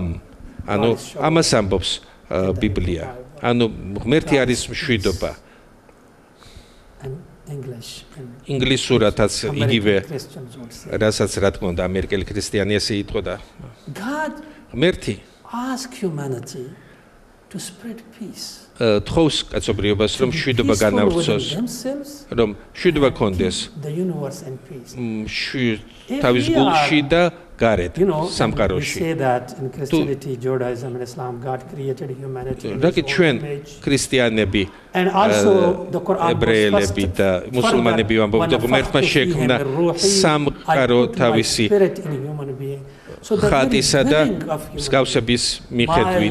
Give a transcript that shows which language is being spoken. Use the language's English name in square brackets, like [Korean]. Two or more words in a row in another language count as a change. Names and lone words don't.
[Georgian] ანუ ამას ამბობს ბიბლია. ანუ ღმერთი არის მშვიდობა. ინგლისურადაც იგივე, რასაც რა თქმა უნდა ამერიკელი ქრისტიანი ესე იტყოდა. ღმერთი [English] ask humanity to spread peace. [Georgian] თხოვს კაცობრიობას, რომ მშვიდობა განავრცოს, რომ მშვიდობა კონდეს თავის გულში და გარეთ სამყაროში. რაკი ჩვენ ქრისტიანები, ებრაელები და მუსულმანები ვამბობთ, ღმერთმა შექმნა სამყარო თავისი ხატისა და მსგავსების მიხედვით.